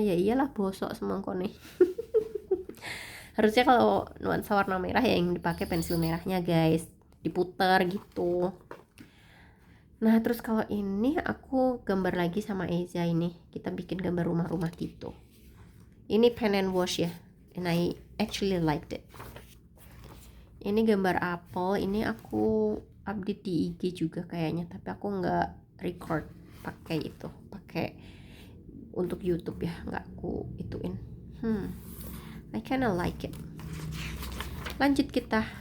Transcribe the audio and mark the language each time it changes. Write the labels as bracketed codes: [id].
[id] Ya iyalah, bosok semangko nih. Harusnya kalau nuansa warna merah ya yang dipakai pensil merahnya guys, diputar gitu. Nah terus kalau ini aku gambar lagi sama Eza, ini kita bikin gambar rumah-rumah gitu. [en] Ini pen and wash ya, and I actually liked it. [id] Ini gambar apel, ini aku update di IG juga kayaknya, tapi aku nggak record pakai itu, pakai untuk YouTube ya, nggak aku ituin. [en] I kinda like it. [id] Lanjut kita.